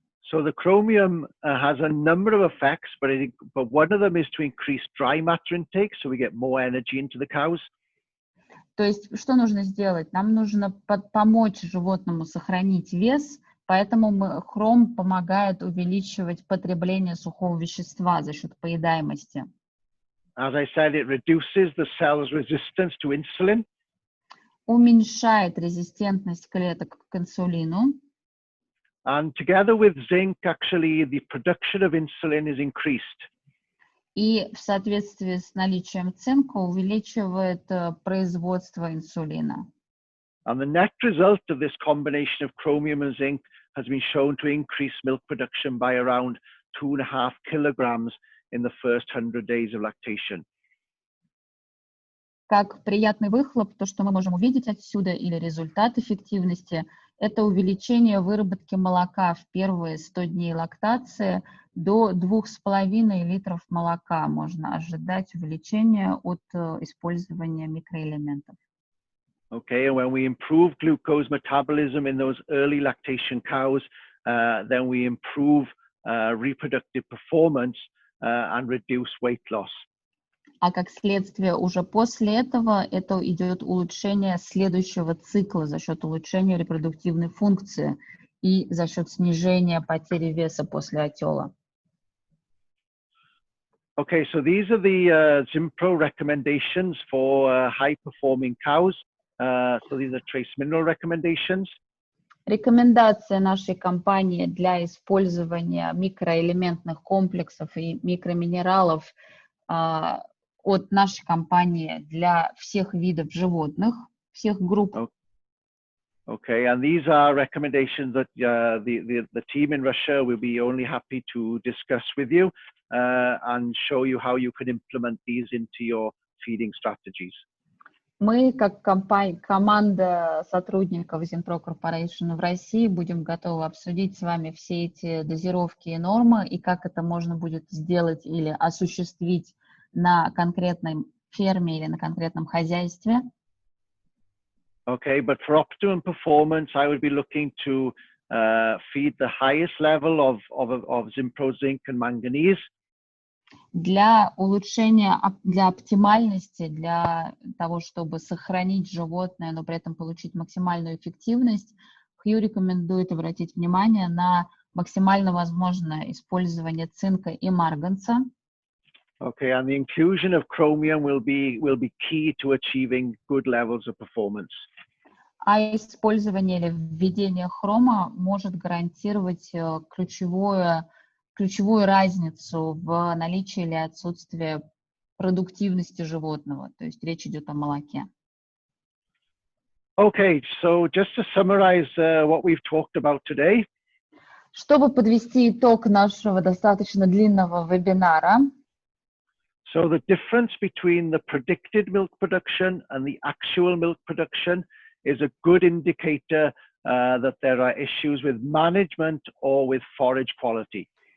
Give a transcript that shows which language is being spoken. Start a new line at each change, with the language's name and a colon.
English: So the chromium has a number of effects, but one of them is to increase dry matter intake, so we get more energy into the cows.
Russian: То есть что нужно сделать? Нам нужно помочь животному сохранить вес, поэтому хром помогает увеличивать потребление сухого вещества за счет поедаемости.
English: As I said, it reduces the cell's resistance to insulin.
Russian: Уменьшает резистентность клеток к инсулину.
English: And together with zinc, actually, the production of insulin is increased.
Russian: И в соответствии с наличием цинка увеличивает производство инсулина.
English: And the net result of this combination of chromium and zinc has been shown to increase milk production by around 2.5 kilograms in the first 100 days of lactation.
Russian: Как приятный выхлоп, то, что мы можем увидеть отсюда, или результат эффективности, это увеличение выработки молока в первые 100 дней лактации до 2,5 литров молока. Можно ожидать увеличения от использования микроэлементов.
English: Okay, and when we improve glucose metabolism in those early lactation cows, then we improve reproductive performance and reduce weight loss.
Russian: А как следствие уже после этого это идет улучшение следующего цикла за счет улучшения репродуктивной функции и за счет снижения потери веса после отела.
English: Okay, so these are the Zinpro recommendations for high-performing cows. So these are trace mineral recommendations.
Russian: Рекомендация нашей компании для использования микроэлементных комплексов и микроминералов от нашей компании для всех видов животных, всех групп.
English: Okay, and these are recommendations that the team in Russia will be only happy to discuss with you and show you how you can implement these into your feeding strategies.
Russian: Мы, как команда сотрудников Zinpro Corporation в России, будем готовы обсудить с вами все эти дозировки и нормы, и как это можно будет сделать или осуществить на конкретной ферме или на конкретном хозяйстве.
English: Okay, but for optimum performance, I would be looking to feed the highest level of Zinpro zinc and manganese.
Russian: Для улучшения, для оптимальности, для того, чтобы сохранить животное, но при этом получить максимальную эффективность, Хью рекомендует обратить внимание на максимально возможное использование цинка и марганца.
English: Okay, and the inclusion of chromium will be key to achieving good levels of performance.
Russian: А использование или введение хрома может гарантировать ключевую разницу в наличии или отсутствии продуктивности животного. То есть речь идет о молоке.
English: Okay, so just to summarize what we've talked about today.
Russian: Чтобы подвести итог нашего достаточно длинного вебинара.
English: So the difference between the predicted milk production and the actual milk production is a good indicator that there are issues with management or with forage quality.